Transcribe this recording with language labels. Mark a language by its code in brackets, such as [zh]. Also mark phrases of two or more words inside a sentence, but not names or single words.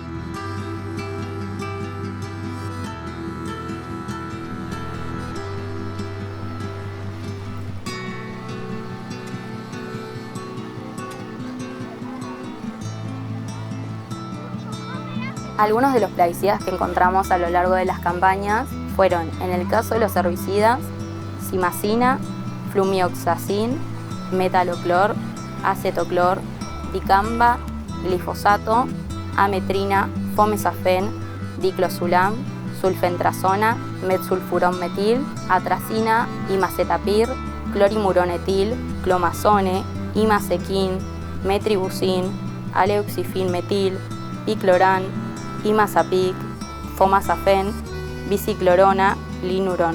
[es] Algunos de los plaguicidas que encontramos a lo largo de las campañas fueron, en el caso de los herbicidas, simacina, flumioxacin, metaloclor, acetoclor, dicamba, glifosato, ametrina, fomesafen, diclosulam, sulfentrazona, metsulfuronmetil, atracina, imacetapir, clorimuronetil, clomazone, imacequin, metribuzin, aleoxifin-metil, picloran, imazapic, fomasafen, biciclorona, linurón.